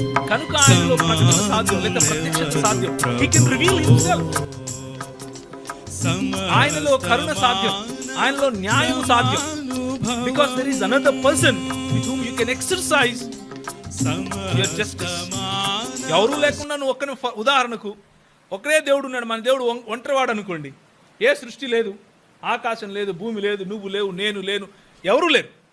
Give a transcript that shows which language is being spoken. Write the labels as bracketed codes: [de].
[te] కనుక ఆయనలో ప్రకటన సాధ్యం లేదా ప్రత్యక్షత సాధ్యం. [en] He can reveal himself. [te] ఆయనలో కరుణ సాధ్యం, ఆయనలో న్యాయం సాధ్యం. [en] Because there is another person with whom you can exercise your justice. [te] ఎవరు లేకుండా నువ్వు ఒక్కని, ఉదాహరణకు ఒకరే దేవుడు ఉన్నాడు, మన దేవుడు ఒంటరివాడు అనుకోండి. ఏ సృష్టి లేదు, ఆకాశం లేదు, భూమి లేదు, నువ్వు లేవు, నేను లేను, ఎవరు లేరు.